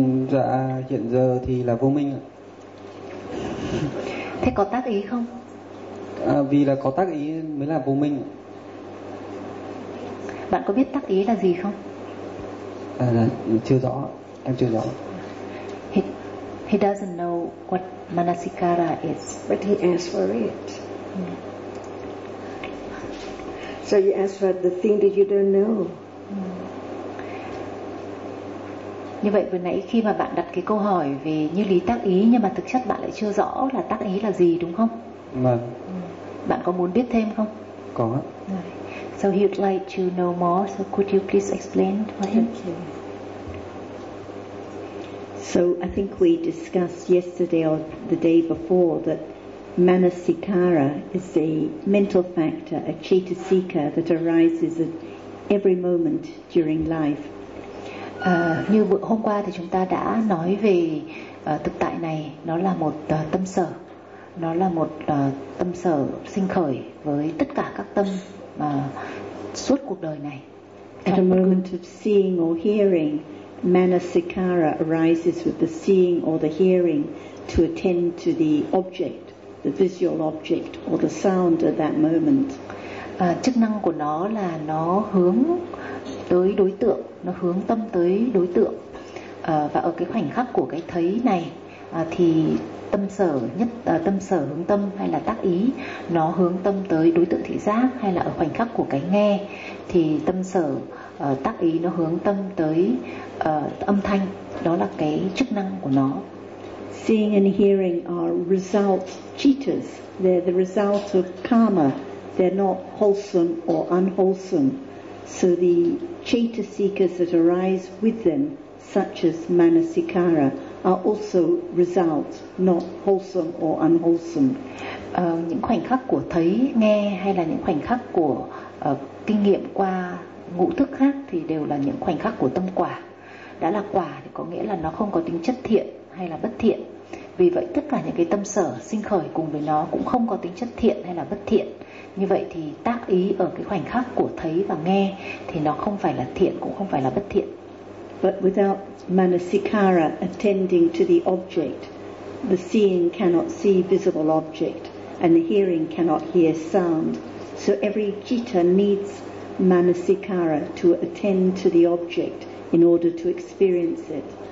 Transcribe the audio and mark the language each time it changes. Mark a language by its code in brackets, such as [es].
[vi] Dạ, hiện giờ thì là vô minh ạ. Thế có tác ý không? Vì là có tác ý mới là vô minh. Bạn có biết tác ý là gì không? Chưa rõ, em chưa rõ. [en] He doesn't know what manasikara is, but he asked for it. So you ask for the thing that you don't know. [vi] Như vậy vừa nãy khi mà bạn đặt cái câu hỏi về như lý tác ý nhưng mà thực chất bạn lại chưa rõ là tác ý là gì đúng không? Vâng. Bạn có muốn biết thêm không? Có. [en] So he would like to know more, so could you please explain to him? Thank you. So I think we discussed yesterday or the day before that manasikara is a mental factor, a chetasika that arises at every moment during life. [vi] Như bữa hôm qua thì chúng ta đã nói về thực tại này, nó là một tâm sở, nó là một tâm sở sinh khởi với tất cả các tâm suốt cuộc đời này. [en] At a moment of seeing or hearing, manasikara arises with the seeing or the hearing to attend to the object, the visual object or the sound at that moment. [vi] Chức năng của nó là nó hướng tới đối tượng, nó hướng tâm tới đối tượng. Và ở cái khoảnh khắc của cái thấy này thì tâm sở nhất tâm sở hướng tâm hay là tác ý nó hướng tâm tới đối tượng thị giác, hay là ở khoảnh khắc của cái nghe thì tâm sở tác ý nó hướng tâm tới âm thanh. Đó là cái chức năng của nó. [en] Seeing and hearing are result cheaters. They're the result of karma. They're not wholesome or unwholesome. So the citta seekers that arise with them, such as manasikara, are also result, not wholesome or unwholesome. [vi] Những khoảnh khắc của thấy, nghe hay là những khoảnh khắc của kinh nghiệm qua ngũ thức khác thì đều là những khoảnh khắc của tâm quả. Đã là quả thì có nghĩa là nó không có tính chất thiện hay là bất thiện. Vì vậy tất cả những cái tâm sở sinh khởi cùng với nó cũng không có tính chất thiện hay là bất thiện. Như vậy thì tác ý ở cái khoảnh khắc của thấy và nghe thì nó không phải là thiện cũng không phải là bất thiện. [en] But without manasikara attending to the object, the seeing cannot see visible object and the hearing cannot hear sound. So every citta needs manasikara to attend to the object in order to experience it.